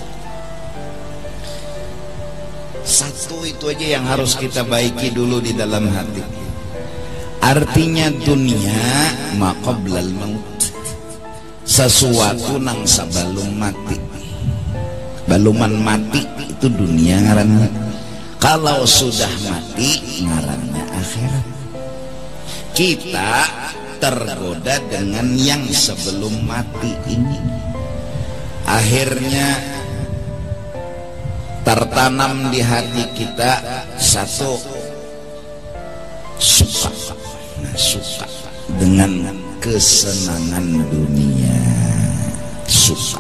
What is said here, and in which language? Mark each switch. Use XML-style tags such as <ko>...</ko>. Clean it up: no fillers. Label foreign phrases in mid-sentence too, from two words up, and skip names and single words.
<id>Satu itu aja yang harus kita baiki dulu di dalam hati. Artinya</id> <ar>dunia maqablal maut,</ar> <id>sesuatu nang sebelum mati.</id> <bjn>baluman mati itu dunia ngarannya. Kalau sudah mati ngarannya akhirat.</bjn> <id>Kita tergoda dengan yang sebelum mati ini, akhirnya tertanam di hati kita satu suka, suka dengan kesenangan dunia, suka.</id>